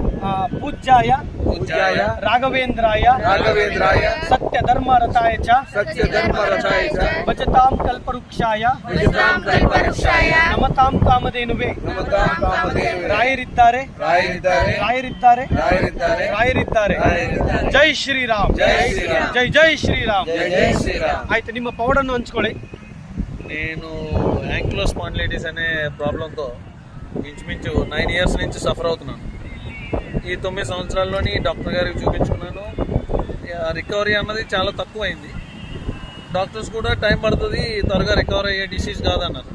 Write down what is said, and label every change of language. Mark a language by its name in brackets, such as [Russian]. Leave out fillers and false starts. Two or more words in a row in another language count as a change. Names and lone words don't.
[Sanskrit] ಪೂಜ್ಯಾಯ ರಾಘವೇಂದ್ರಾಯ ಸತ್ಯ ಧರ್ಮ ರಥಾಯ ಚ ಭಜತಾಂ ಕಲ್ಪವೃಕ್ಷಾಯ ನಮತಾಂ ಕಾಮಧೇನುವೆ. [Kannada] ರಾಯರಿದ್ದಾರೆ. ಜೈ ಶ್ರೀರಾಮ್. ಜೈ ಶ್ರೀರಾಮ್. ಆಯ್ತು, ನಿಮ್ಮ ಪವಾಡನ್ನು ಹಂಚ್ಕೊಳ್ಳಿ. [Telugu] నేను [English] ankylo spondylitis [Telugu] అనే ప్రాబ్లంతో ఇంచుమించు 9 ఇయర్స్ నుంచి సఫర్ అవుతున్నాను. ఈ 9 సంవత్సరాల్లోని డాక్టర్ గారికి చూపించుకున్నాను. రికవరీ అన్నది చాలా తక్కువైంది. డాక్టర్స్ కూడా టైం పడుతుంది, త్వరగా రికవర్ అయ్యే డిసీజ్ కాదన్నారు.